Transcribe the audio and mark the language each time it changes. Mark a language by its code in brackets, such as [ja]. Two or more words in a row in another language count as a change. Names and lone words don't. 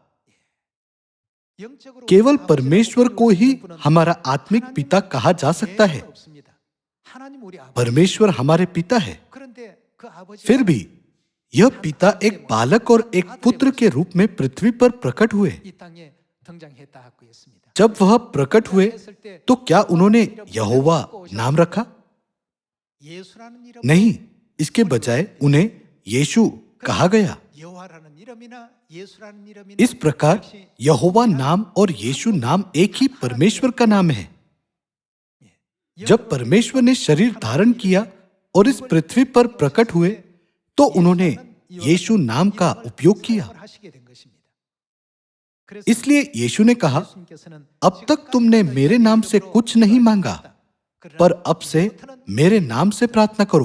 [hi] केवल परमेश्वर को ही हमारा आत्मिक पिता कहा जा सकता है। परमेश्वर हमारे पिता है। फिर भी यह पिता एक बालक और एक पुत्र के रूप में पृथ्वी पर प्रकट हुए। [ko] 등장했다고 했습니다. [hi] जब वह प्रकट हुए तो क्या उन्होंने यहोवा नाम रखा? [ko] 예수라는 이름 [hi] नहीं, इसके बजाय उन्हें यीशु कहा गया। [ko] 여호와라는 이름이나 예수라는 이름이나 [hi] इस प्रकार यहोवा नाम और यीशु नाम एक ही परमेश्वर का नाम है। जब परमेश्वर ने शरीर धारण किया और इस पृथ्वी पर प्रकट हुए तो उन्होंने यीशु नाम का उपयोग किया। इसलिए यीशु ने कहा, अब तक तुमने मेरे नाम से कुछ नहीं मांगा, पर अब से मेरे नाम से प्रार्थना करो।